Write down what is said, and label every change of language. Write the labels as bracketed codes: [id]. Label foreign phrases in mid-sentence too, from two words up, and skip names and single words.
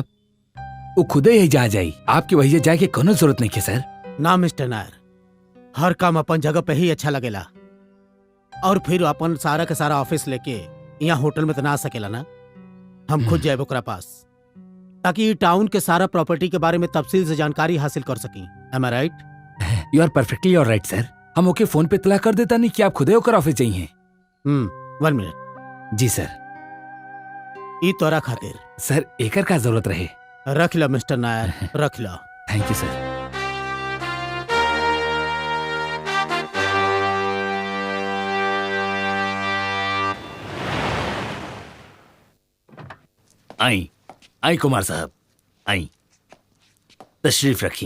[bho] वो खुदे यही जा जाई, आपके वही जाए के कोनो जरूरत नहीं है सर। ना मिस्टर नायर, हर काम अपन जगह पे ही अच्छा लगेला, और फिर अपन सारा के सारा ऑफिस लेके यहाँ होटल में तो ना आ सकेला ना। हम खुद जाए ओकरा पास, ताकि ये टाउन के सारा प्रॉपर्टी के बारे में तफसील से जानकारी हासिल कर सकी। [en] Am I right? You are perfectly alright sir. [bho] हम ओके फोन पे इत्तला कर देता नहीं कि आप खुदे होकर ऑफिस चाहिए। 1 मिनट। जी सर। ई तोरा खातिर सर एकर का जरूरत रहे। रख लो मिस्टर नायर, रख लो। [en] Thank you sir. [bho] आई आई कुमार साहब, आई, तशरीफ रखी।